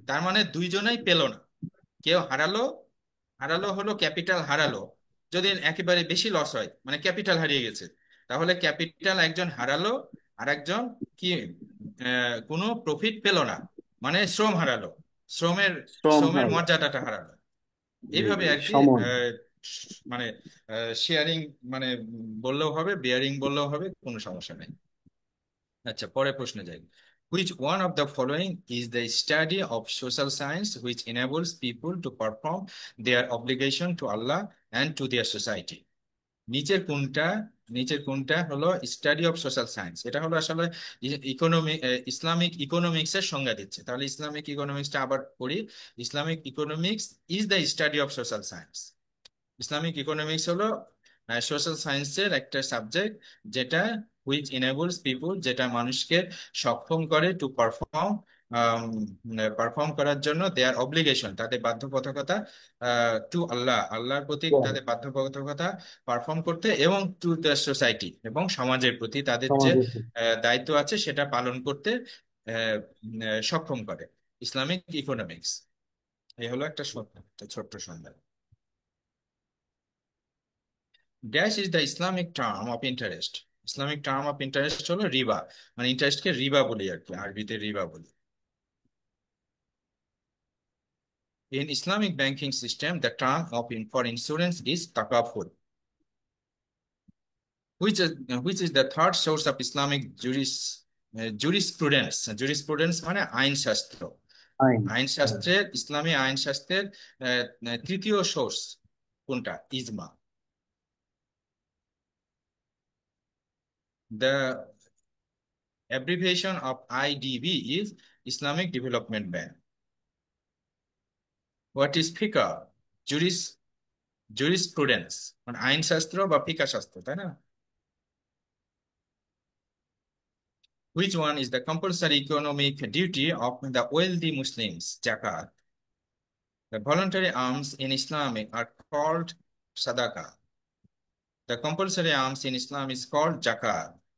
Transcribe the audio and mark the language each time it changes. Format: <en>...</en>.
<bn>তার মানে দুইজনাই পেল না, কেউ হারালো, হারালো হলো ক্যাপিটাল হারালো, যদি একেবারে বেশি লস হয় মানে ক্যাপিটাল হারিয়ে গেছে, তাহলে ক্যাপিটাল একজন হারালো, আর একজন কি কোনো প্রফিট পেল না, মানে শ্রম হারালো, শ্রমের, শ্রম শ্রমের হারালো। মর্যাদাটা হারালো, জি এইভাবে জি, আর কি সময়। মানে শেয়ারিং মানে বললেও হবে, বেয়ারিং বললেও হবে, কোনো সমস্যা নেই। আচ্ছা, পরের প্রশ্নে যাই।</bn> <en>Which one of the following is the study of social science which enables people to perform their obligation to Allah and to their society?</en> <bn>নিচের কোনটা, নিচের কোনটা হলো</bn> <en>study of social science,</en> <bn>এটা হলো আসলে ইকোনমি, ইসলামিক ইকোনমিক্স এর সংজ্ঞা দিচ্ছে, তাহলে ইসলামিক ইকোনমিক্সটা আবার পড়ি।</bn> <en>Islamic economics is the study of social science.</en> <bn>Islamic economics হলো সোশ্যাল সায়েন্সের একটা সাবজেক্ট, যেটা</bn> <en>which enables people,</en> <bn>যেটা মানুষকে সক্ষম করে</bn> <en>to perform,</en> <bn>পারফর্ম করার জন্য দেয়ার অব্লিগেশন, তাদের বাধ্যবাধকতা, টু আল্লাহ, আল্লাহর প্রতি তাদের বাধ্যবাধকতা পারফর্ম করতে, এবং টু দ্য সোসাইটি, এবং সমাজের প্রতি তাদের যে সমাজের। দায়িত্ব আছে সেটা পালন করতে সক্ষম করে। ইসলামিক ইকোনমিক্স, এই হলো একটা ছোট্ট সংজ্ঞা।</bn> <en>dash is the Islamic term of interest,</en> <bn>Islamic term of interest হলো রিবা, মানে ইন্টারেস্টকে রিবা বলি আর কি, আরবিতে রিবা বলি।</bn> <en>In Islamic banking system, the term of for insurance is takaful, which is the third source of Islamic</en> <bn>jurisprudence. Jurisprudence মানে আইনশাস্ত্র। আইন। আইনশাস্ত্রের, ইসলামী আইনশাস্ত্রের তৃতীয় সোর্স কোনটা? ইজমা।</bn> <en>The abbreviation of IDB is Islamic Development Bank. What is fiqh?</en> <bn>Jurisprudence মানে আইনশাস্ত্র বা ফিকা শাস্ত্র, তাই না?</bn> <en>Which one is the compulsory economic duty of the wealthy Muslims? Zakat. The voluntary alms in Islam are called sadaqah. The compulsory alms in Islam is called zakat.</en>